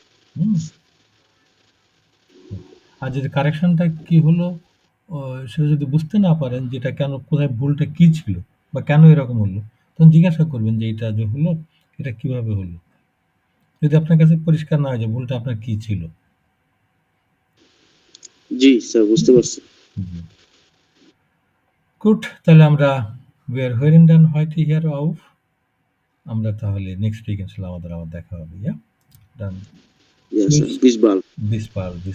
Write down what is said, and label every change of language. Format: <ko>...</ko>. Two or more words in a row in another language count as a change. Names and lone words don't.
<bn>আর যদি কারেকশনটা কি হলো সেটা যদি বুঝতে না পারেন যে এটা কেন, কোথায় ভুলটা কি ছিল বা কেন এরকম হলো, তখন জিজ্ঞাসা করবেন যে এটা যে হলো এটা কিভাবে হলো। যদি আপনার কাছে পরিষ্কার না হয় যে ভুলটা আপনার কি ছিল। জি স্যার, বুঝতে পারছি। গুড, তাহলে আমরা</bn> <de>wir hören dann heute hier auf.</de> <bn>আমরা তাহলে</bn> <en>next week</en> <bn>ইনশাআল্লাহ আমাদের আবার দেখা হবে। ইয়া,</bn> <de>dann</de> <en>Yes, sir.</en> <de>Bis bald. bis bald.</de>